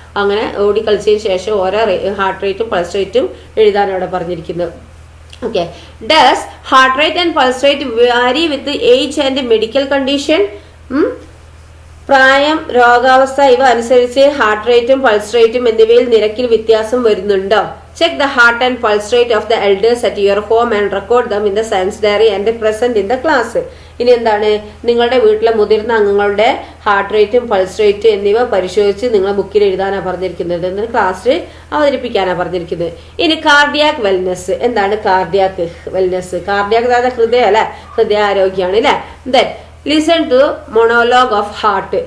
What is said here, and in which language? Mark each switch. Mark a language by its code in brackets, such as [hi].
[ml] അങ്ങനെ ഓടി കളിച്ചതിന് ശേഷം ഓരോ ഹാർട്ട് റേറ്റും പൾസ് റേറ്റും എഴുതാനാണ് ഇവിടെ പറഞ്ഞിരിക്കുന്നത്. Okay. [en] Does heart rate and pulse rate vary with age and medical condition. [ml] പ്രായം, രോഗാവസ്ഥ ഇവ അനുസരിച്ച് ഹാർട്ട് റേറ്റും പൾസ് റേറ്റും എന്നിവയിൽ നിരക്കിൽ വ്യത്യാസം വരുന്നുണ്ടോ? [en] Check the heart and pulse rate of the elders at your home and record them in the science diary and present in the class. [ml] ഇനി എന്താണ്, നിങ്ങളുടെ വീട്ടിലെ മുതിർന്ന അംഗങ്ങളുടെ ഹാർട്ട് റേറ്റും പൾസ് റേറ്റ് എന്നിവ പരിശോധിച്ച് നിങ്ങളെ ബുക്കിൽ എഴുതാനാണ് പറഞ്ഞിരിക്കുന്നത്, എന്നിട്ട് ക്ലാസ്സിൽ അവതരിപ്പിക്കാനാണ് പറഞ്ഞിരിക്കുന്നത്. ഇനി കാർഡിയാക് വെൽനെസ്. എന്താണ് കാർഡിയാക് വെൽനെസ്? കാർഡിയാക് അതായത് ഹൃദയം അല്ലെ, ഹൃദയാരോഗ്യമാണ് അല്ലെ. [en] Then listen to monologue of heart.